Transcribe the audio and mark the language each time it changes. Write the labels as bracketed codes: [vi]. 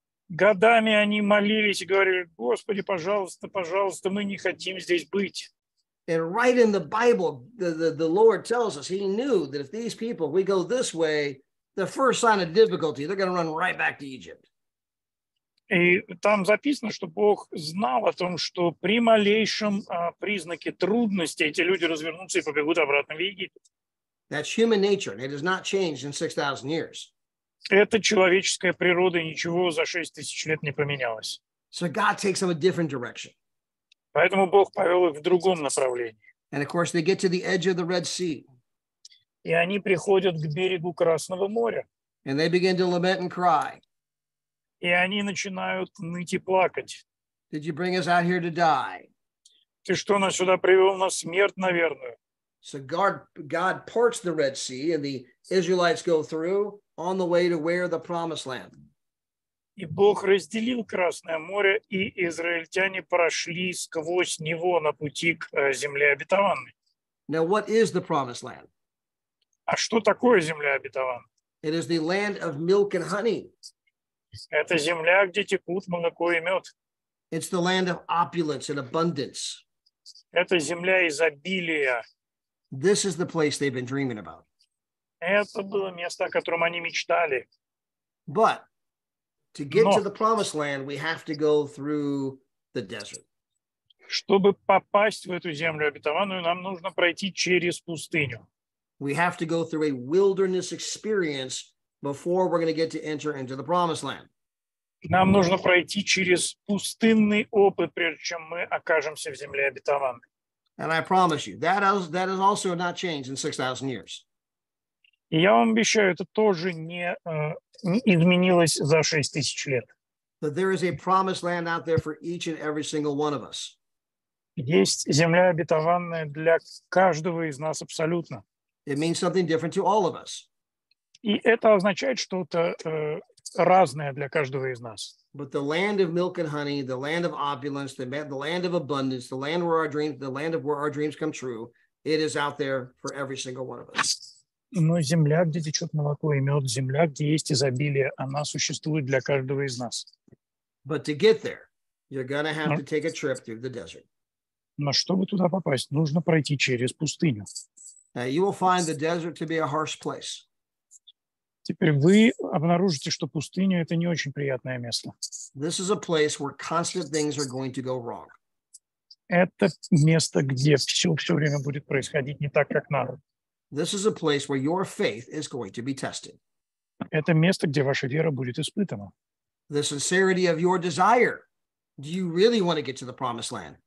[ru] Годами они молились и говорили, Господи, пожалуйста, пожалуйста, мы не хотим здесь быть. [en] And right in the Bible, the Lord tells us he knew that if these people, we go this way, the first sign of difficulty, they're going to run right back to Egypt. [ru] И там записано, что Бог знал о том, что при малейшем признаке трудности эти люди развернутся и побегут обратно в Египет. [en] That's human nature, and it has not changed in 6,000 years. [ru] Это человеческая природа, и ничего за 6000 лет не поменялось. [en] So God takes them a different direction. [ru] Поэтому Бог повел их в другом направлении. [en] And of course, they get to the edge of the Red Sea. [ru] И они приходят к берегу Красного моря. [en] And they begin to lament and cry. [ru] И они начинают ныть и плакать. [en] Did you bring us out here to die? [ru] Ты что, нас сюда привел на смерть, наверное? [en] So God parts the Red Sea, and the Israelites go through on the way to where the promised land. [ru] И Бог разделил Красное море, и израильтяне прошли сквозь него на пути к земле обетованной. [en] Now, what is the promised land? [ru] А что такое земля обетованная? [en] It is the land of milk and honey. [ru] Это земля, где текут молоко и мед. [en] It's the land of opulence and abundance. [ru] Это земля изобилия. [en] This is the place they've been dreaming about. [ru] Это было место, о котором они мечтали. [en] But to get to the promised land, we have to go through the desert. [ru] Чтобы попасть в эту землю обетованную, нам нужно пройти через пустыню. [en] We have to go through a wilderness experience before we're going to get to enter into the promised land. [ru] Нам нужно пройти через пустынный опыт, прежде чем мы окажемся в земле обетованной. [en] And I promise you, that has also not changed in 6,000 years. [ru] И я вам обещаю, это тоже не изменилось за 6000 лет. [en] That there is a promised land out there for each and every single one of us. [ru] Есть земля обетованная для каждого из нас абсолютно. [en] It means something different to all of us. [ru] И это означает что-то разное для каждого из нас. [en] But the land of milk and honey, the land of opulence, the land of abundance, the land where our dreams come true, it is out there for every single one of us. [ru] Но земля, где течет молоко и мед, земля, где есть изобилие, она существует для каждого из нас. [en] But to get there, you're going to have [ru] Но, [en] to take a trip through the desert. [ru] но чтобы туда попасть, нужно пройти через пустыню. [en] Now, you will find the desert to be a harsh place. [ru] Теперь вы обнаружите, что пустыня – это не очень приятное место. [en] This is a place where constant things are going to go wrong. [ru] Это место, где все время будет происходить не так, как надо. [en] This is a place where your faith is going to be tested. [ru] Это место, где ваша вера будет испытана. [en] The sincerity of your desire. Do you really want to get to the promised land?